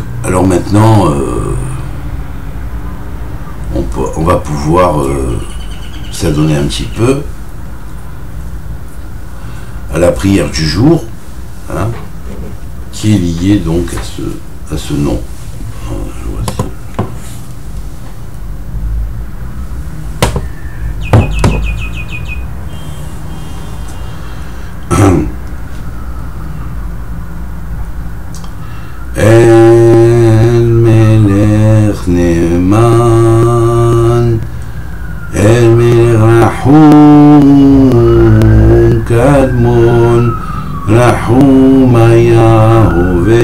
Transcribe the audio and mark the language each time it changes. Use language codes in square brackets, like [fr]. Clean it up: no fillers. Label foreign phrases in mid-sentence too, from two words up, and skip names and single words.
[fr] Alors maintenant, on va pouvoir s'adonner un petit peu à la prière du jour, qui est liée donc à ce nom. [he] אל מלך נאמן, אל מלך רחום קדמון, רחום איהו